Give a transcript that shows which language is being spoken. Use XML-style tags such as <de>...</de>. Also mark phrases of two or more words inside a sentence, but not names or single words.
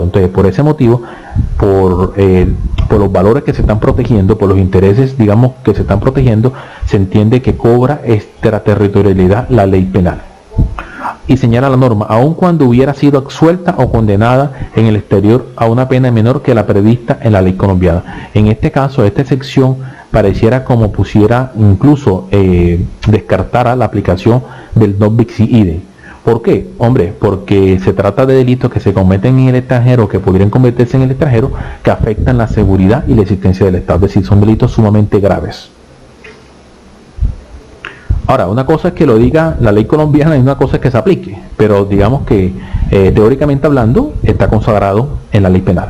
<es>Entonces, por ese motivo, por los valores que se están protegiendo, por los intereses, que se están protegiendo, se entiende que cobra extraterritorialidad la ley penal. Y señala la norma, aun cuando hubiera sido absuelta o condenada en el exterior a una pena menor que la prevista en la ley colombiana. En este caso, esta sección pareciera como pusiera, incluso descartara la aplicación del</es> <la>non bis idem.</la> <es>¿Por qué? Hombre, porque se trata de delitos que se cometen en el extranjero, que podrían cometerse en el extranjero, que afectan la seguridad y la existencia del Estado. Es decir, son delitos sumamente graves. Ahora, una cosa es que lo diga la ley colombiana y una cosa es que se aplique, pero digamos que teóricamente hablando está consagrado en la ley penal.</es>